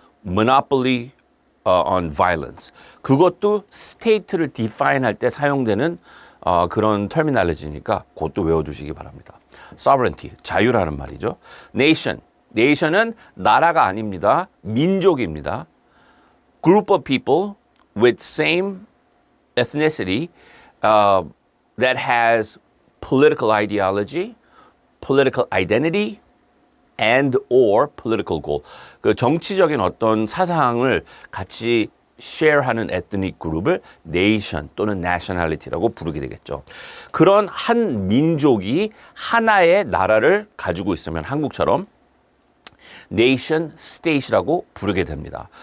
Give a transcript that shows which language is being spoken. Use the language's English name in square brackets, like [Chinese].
[English] Monopoly on violence. [Korean] 그것도 state를 define 할 때 사용되는 그런 터미널리지니까 그것도 외워두시기 바랍니다. Sovereignty, 자유라는 말이죠. Nation, nation은 나라가 아닙니다. 민족입니다. [English] Group of people with same ethnicity that has political ideology, political identity, and or political goal. [Korean] 그 정치적인 어떤 사상을 같이 share하는 ethnic 그룹을 nation 또는 nationality라고 부르게 되겠죠. 그런 한 민족이 하나의 나라를 가지고 있으면 한국처럼 nation state이라고 부르게 됩니다.